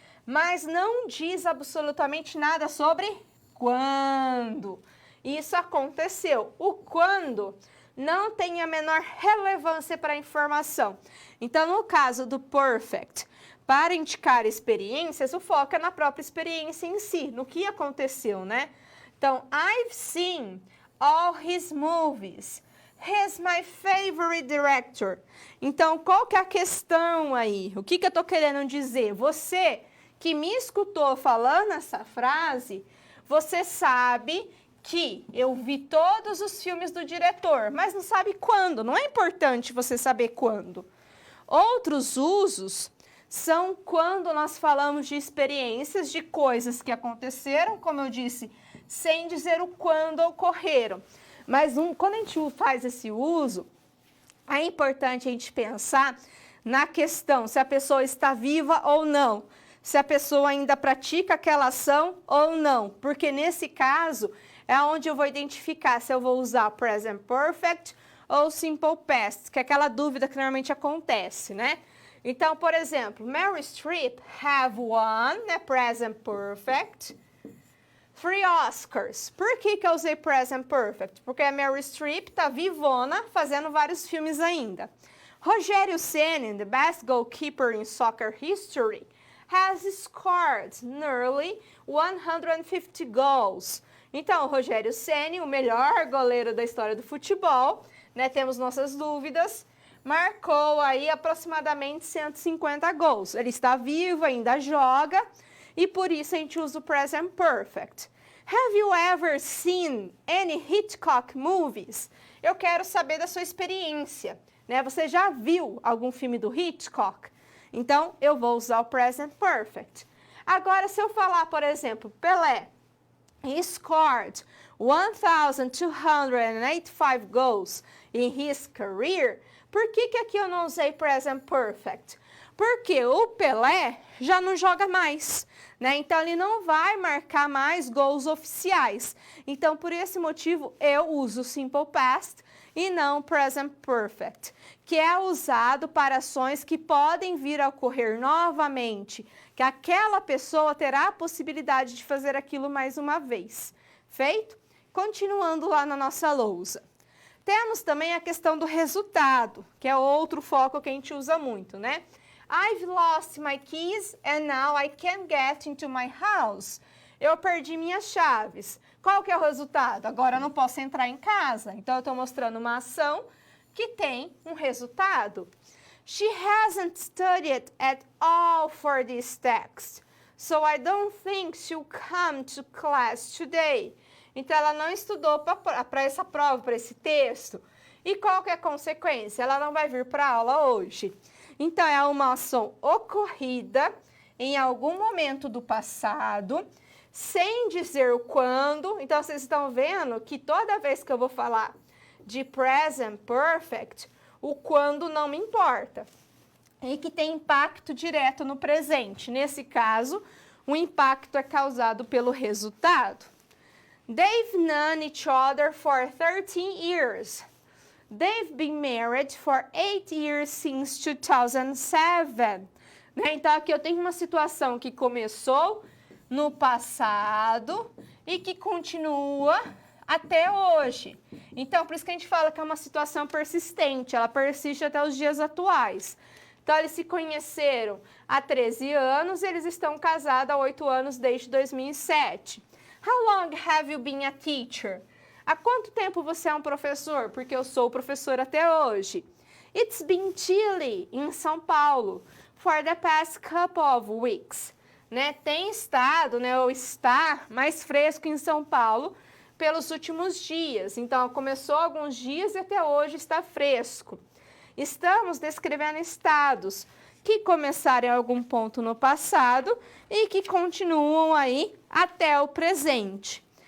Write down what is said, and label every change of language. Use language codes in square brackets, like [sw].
[pt] Mas não diz absolutamente nada sobre quando isso aconteceu. O quando não tem a menor relevância para a informação. Então, no caso do perfect, para indicar experiências, o foco é na própria experiência em si, no que aconteceu, né? [en] Então, I've seen all his movies. He's my favorite director. [pt] Então, qual que é a questão aí? O que eu estou querendo dizer? Você que me escutou falando essa frase, você sabe que eu vi todos os filmes do diretor, mas não sabe quando. Não é importante você saber quando. Outros usos são quando nós falamos de experiências, de coisas que aconteceram, como eu disse, sem dizer o quando ocorreram. Mas quando a gente faz esse uso, é importante a gente pensar na questão se a pessoa está viva ou não, se a pessoa ainda pratica aquela ação ou não, porque nesse caso é onde eu vou identificar se eu vou usar present perfect ou simple past, que é aquela dúvida que normalmente acontece, né? Então, por exemplo, Meryl Streep [en] have won, [pt] né, present perfect, 3 Oscars. Por que eu usei present perfect? Porque a Meryl Streep tá vivona, fazendo vários filmes ainda. [en] Rogério Ceni, the best goalkeeper in soccer history, has scored nearly 150 goals. [pt] Então, o Rogério Ceni, o melhor goleiro da história do futebol, né, temos nossas dúvidas, marcou aí aproximadamente 150 gols. Ele está vivo, ainda joga, e por isso a gente usa o present perfect. [en] Have you ever seen any Hitchcock movies? [pt] Eu quero saber da sua experiência, né? Você já viu algum filme do Hitchcock? Então, eu vou usar o present perfect. Agora, se eu falar, por exemplo, Pelé, [en] he scored 1,285 goals in his career. [pt] Por que aqui eu não usei present perfect? Porque o Pelé já não joga mais, né? Então, ele não vai marcar mais gols oficiais. Então, por esse motivo, eu uso simple past e não present perfect, que é usado para ações que podem vir a ocorrer novamente, que aquela pessoa terá a possibilidade de fazer aquilo mais uma vez. Feito? Continuando lá na nossa lousa. Temos também a questão do resultado, que é outro foco que a gente usa muito, né? [en] I've lost my keys and now I can't get into my house. [pt] Eu perdi minhas chaves. Qual que é o resultado? Agora eu não posso entrar em casa. Então, eu estou mostrando uma ação que tem um resultado. [en] She hasn't studied at all for this text, so I don't think she'll come to class today. [pt] Então, ela não estudou para essa prova, para esse texto. E qual que é a consequência? Ela não vai vir para a aula hoje. Então, é uma ação ocorrida em algum momento do passado, sem dizer o quando. Então, vocês estão vendo que toda vez que eu vou falar de present perfect, o quando não me importa. E que tem impacto direto no presente. Nesse caso, o impacto é causado pelo resultado. [en] They've known each other for 13 years. They've been married for 8 years since 2007. [pt] Então, aqui eu tenho uma situação que começou no passado e que continua até hoje. Então, por isso que a gente fala que é uma situação persistente, ela persiste até os dias atuais. Então, eles se conheceram há 13 anos e eles estão casados há 8 anos desde 2007. [en] How long have you been a teacher? [pt] Há quanto tempo você é um professor? Porque eu sou professor até hoje. [en] It's been chilly em São Paulo for the past couple of weeks. [pt] Né? Tem estado, né, ou está mais fresco em São Paulo pelos últimos dias. Então, começou alguns dias e até hoje está fresco. Estamos descrevendo estados que começaram em algum ponto no passado e que continuam aí até o presente.